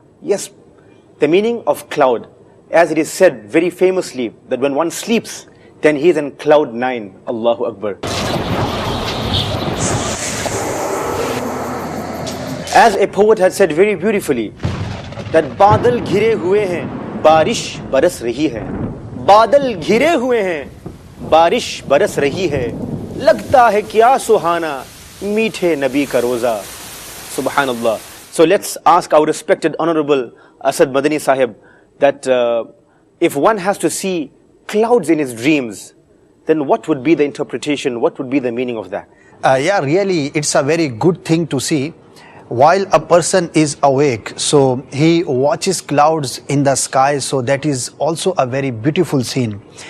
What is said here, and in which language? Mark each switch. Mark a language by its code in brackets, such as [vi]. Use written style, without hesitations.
[en] Yes, the meaning of cloud. As it is said very famously that when one sleeps, then he is in cloud 9. [ar] Allahu Akbar. [en] As a poet had said very beautifully, that [hi] बादल घिरे हुए हैं, बारिश बरस रही है. बादल घिरे हुए हैं, बारिश बरस रही है. लगता है क्या सुहाना, मीठे नबी का रोजा. [ar] Subhanallah. [en] So let's ask our respected Honorable Asad Madani Sahib that if one has to see clouds in his dreams, then what would be the interpretation, what would be the meaning of that? Really, it's a very good thing to see. While a person is awake, so he watches clouds in the sky, so that is also a very beautiful scene.